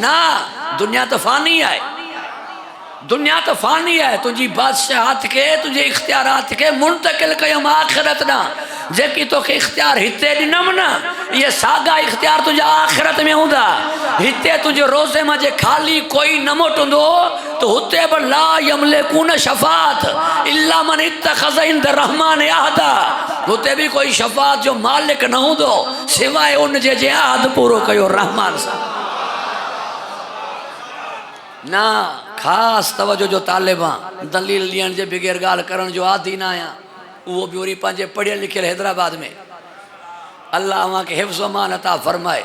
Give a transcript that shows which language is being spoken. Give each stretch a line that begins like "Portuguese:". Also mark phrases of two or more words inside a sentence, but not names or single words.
Sindhi: न, दुनिया त फ़ानी आहे, दुनिया त फ़ानी आहे। तुंहिंजी बादशाहत खे, तुंहिंजे इख़्तियारात खे मुंतक़िल कयुमि आख़िरत ॾांहुं। जेकी तोखे इख़्तियार हिते ॾिनमि न, इहे साॻा इख़्तियार तुंहिंजा आख़िरत में हूंदा। हिते तुंहिंजे रोज़े मां जे ख़ाली कोई न मोटंदो त हुते बि
Arabic: لا يملكون الشفاعة إلا من اتخذ عند الرحمن عهدا.
Sindhi: हुते बि कोई शफ़ाअत जो मालिक न हूंदो सिवाय उन जे अहद पूरो कयो रहमान सां। न, ख़ासि तवजो जो तालिबां दलील ॾियण जे बग़ैर ॻाल्हि करण जो आदी न आहियां। उहो बि वरी पंहिंजे पढ़ियल लिखियल हैदराबाद में। अल्लाह अव्हांखे हिफ़्ज़ अमान अता फ़रमाए।